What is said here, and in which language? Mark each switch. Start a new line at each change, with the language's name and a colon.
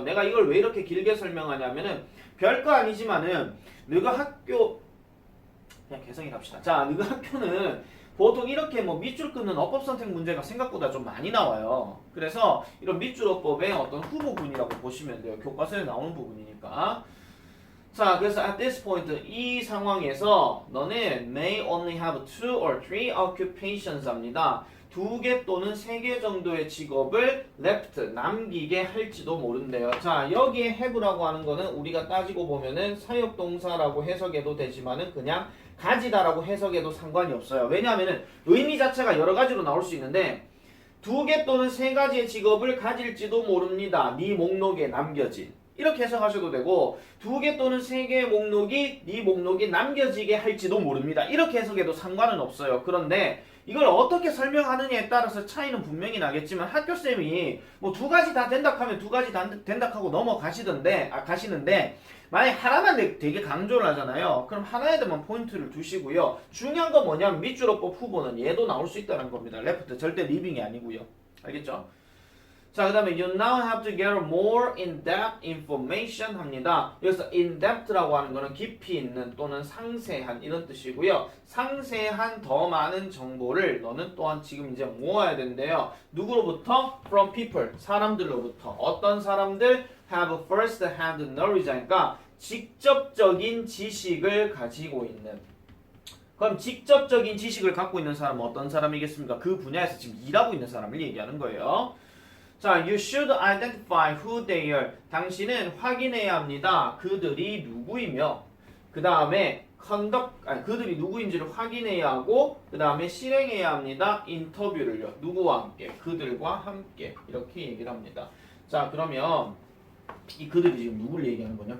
Korean: 내가 이걸 왜 이렇게 길게 설명하냐면은 별거 아니지만은 너가 학교 그냥 개성이 갑시다. 자, 너가 학교는 보통 이렇게 뭐 밑줄 긋는 어법 선택 문제가 생각보다 좀 많이 나와요. 그래서 이런 밑줄 어법의 어떤 후보군이라고 보시면 돼요. 교과서에 나오는 부분이니까. 자, 그래서
English: at this point
Korean: 이 상황에서 너는
English: may only have 2 or 3 occupations
Korean: 합니다. 2개 또는 3개 정도의 직업을 left 남기게 할지도 모른대요. 자, 여기에 have라고 하는 거는 우리가 따지고 보면은 사역동사라고 해석해도 되지만은 그냥 가지다라고 해석해도 상관이 없어요. 왜냐하면은 의미 자체가 여러 가지로 나올 수 있는데 2개 또는 3가지의 직업을 가질지도 모릅니다. 네 목록에 남겨진. 이렇게 해석하셔도 되고 2개 또는 3개의 목록이 네 목록에 남겨지게 할지도 모릅니다. 이렇게 해석해도 상관은 없어요. 그런데 이걸 어떻게 설명하느냐에 따라서 차이는 분명히 나겠지만 학교쌤이 뭐 2가지 다 된다 하면 2가지 다 된다 하고 가시는데 만약에 하나만 되게 강조를 하잖아요. 그럼 하나에 대한 포인트를 두시고요. 중요한 건 뭐냐면 밑줄어법 후보는 얘도 나올 수 있다는 겁니다. 레프트 절대 리빙이 아니고요. 알겠죠?
English: 자, 그 다음에 you now have to get more in-depth information
Korean: 합니다. 여기서 in-depth라고 하는 거는 깊이 있는 또는 상세한 이런 뜻이고요. 상세한 더 많은 정보를 너는 또한 지금 이제 모아야 된대요. 누구로부터?
English: From people,
Korean: 사람들로부터. 어떤 사람들?
English: Have first-hand knowledge,
Korean: 그러니까 직접적인 지식을 가지고 있는. 그럼 직접적인 지식을 갖고 있는 사람은 어떤 사람이겠습니까? 그 분야에서 지금 일하고 있는 사람을 얘기하는 거예요.
English: 자, you should identify who they are.
Korean: 당신은 확인해야 합니다. 그들이 누구이며 그 다음에 그들이 누구인지를 확인해야 하고 그 다음에 실행해야 합니다. 인터뷰를요. 누구와 함께? 그들과 함께. 이렇게 얘기를 합니다. 자, 그러면 이 그들이 지금 누구를 얘기하는 거냐?